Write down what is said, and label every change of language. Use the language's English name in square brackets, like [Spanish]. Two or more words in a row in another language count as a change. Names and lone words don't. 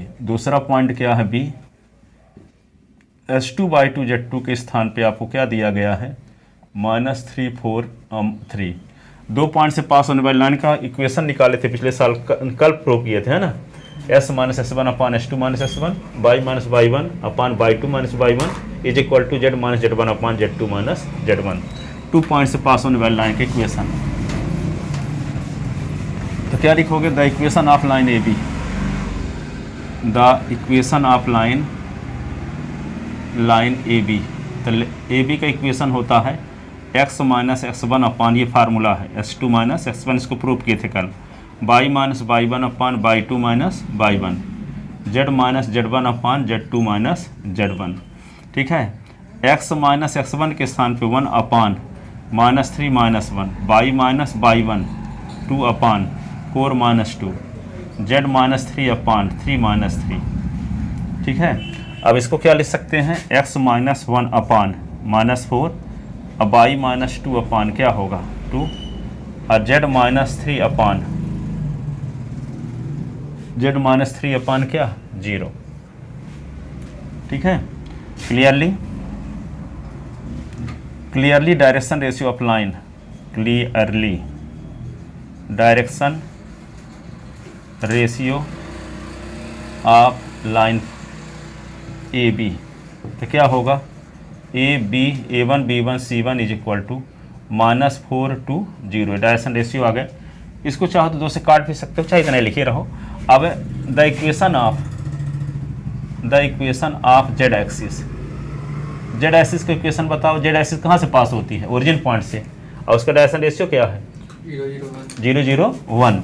[Hindi] दूसरा पॉइंट क्या है बी S2 Y2 Z2 के स्थान पे आपको क्या दिया गया है -3 4 3। 2 पॉइंट से पास होने वाली लाइन का इक्वेशन निकाले थे पिछले साल, कल प्रूव किए थे, है ना। [English] S - S1/S2 - S1 Y - Y1 Y2 - Y1 is equal to Z - Z1 Z2 - Z1. [Hindi] 2 पॉइंट से पास होने वाली लाइन का इक्वेशन। तो क्या लिखोगे [English] the equation of line AB, the equation of line AB. [Hindi] तो AB का इक्वेशन होता है x - x1 ये फार्मूला है S2 - x1, इसको प्रूव किए थे कल, y - y1 y2 - y1 z - z1 z2 - z1। ठीक है, x - x1 के स्थान पे 1 -3 -1 y - y1 2 4 -2 z -3 3 ठीक है, अब इसको क्या लिख सकते हैं x - 1 -4 अब y - 2 क्या होगा 2 और z -3 क्या 0। ठीक है, [English] clearly direction ratio of line, clearly direction ratio of line AB. [Hindi] तो क्या होगा A1 B1 C1 [English] is equal to -4 to 0. direction ratio [Hindi] आ गया। इसको चाहो तो 2 से काट भी सकते हो, चाहे इतना लिखे रहो। अब [English] the equation of z axis, z axis [Hindi] का इक्वेशन बताओ। [English] z axis [Hindi] कहाँ से पास होती है ओरिजिन पॉइंट से, और उसका [English] direction ratio [Hindi] क्या है 0 0 1।